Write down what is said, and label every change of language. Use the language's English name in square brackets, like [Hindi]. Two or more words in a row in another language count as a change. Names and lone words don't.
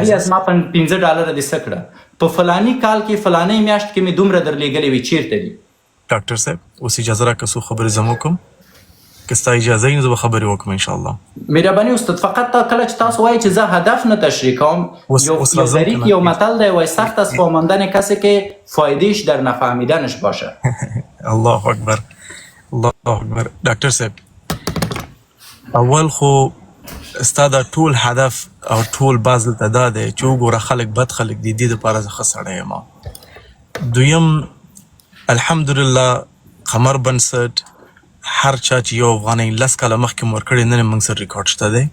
[Pashto] سړي ازما 15 ډالره دې څه کړه، په فلاني کال کې فلاني میاشت کې مې دومره درلېږلې وي، چیرته دي؟ ډاکټر صاحب اوس اجازه راکړه څو خبرې زه م وکړم. که ستا اجازه وي نو زه به خبرې وکړم انشاءالله. مهرباني استاد، فقط تا کله چې تاسو وایي چې زه هدف نه تشریح کوم، اوس راځم ظریف کنه. یو متل دی وایي [Persian] سخت از فهماندن کسی که فایدهش در نفهمیدنش باشه. [Arabic] الله اکبر، الله اکبر. [Pashto] ډاکټر صاحب اول خو ستا دا ټول هدف او ټول باز دلته دا دی چې وګوره خلک بد خلک دي، دې دپاره زه ښه سړی یم. دویم الحمدلله قمر بنسټ هر چا چې یو افغانۍ 10 کاله مخکې مو ورکړې، نن یې موږ سره ریکارډ شته دی.